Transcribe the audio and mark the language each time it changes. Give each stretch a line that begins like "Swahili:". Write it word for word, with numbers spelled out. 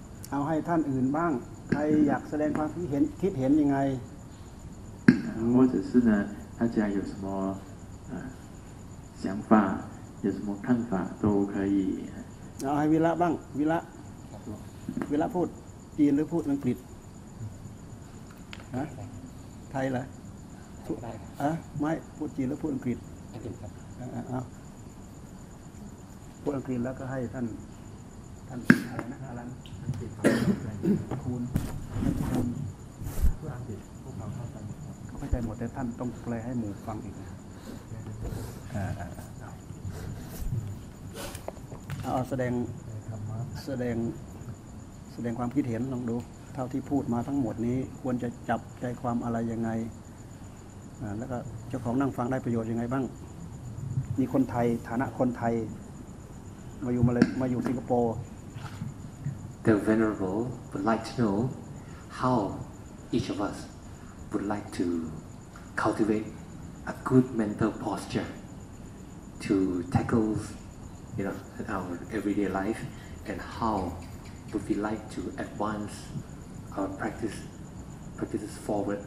Thai: เอาให้ท่านอื่นบ้างใครอยากแสดงความคิดเห็นคิดเห็นยังไง 或者是呢大家有什么呃想法有什么看法都可以 เอาให้วิระบ้างวิระวิระพูดจีนหรือพูดอังกฤษฮะไทยเหรอ พูดได้ อ่ะไม่พูดจีนหรือพูดอังกฤษ อังกฤษครับ อ้าวพูดอังกฤษแล้วก็ให้ท่านท่านอะไรนะอารัน คูณ คูณเพื่ออังกฤษพวกเราเข้าใจเขาเข้าใจหมดแต่ท่านต้องแปลให้หมู่ฟังอีกนะเอาแสดงแสดงแสดงความคิดเห็นลองดูเท่าที่พูดมาทั้งหมดนี้ควรจะจับใจความอะไรยังไงแล้วก็เจ้าของนั่งฟังได้ประโยชน์ยังไงบ้างมีคนไทยฐานะคนไทยมาอยู่มาเลยมาอยู่สิงคโปร์
English: The Venerable would like to know how each of us would like to cultivate a good mental posture to tackle, you know, our everyday life, and how would we like to advance our practice practices forward.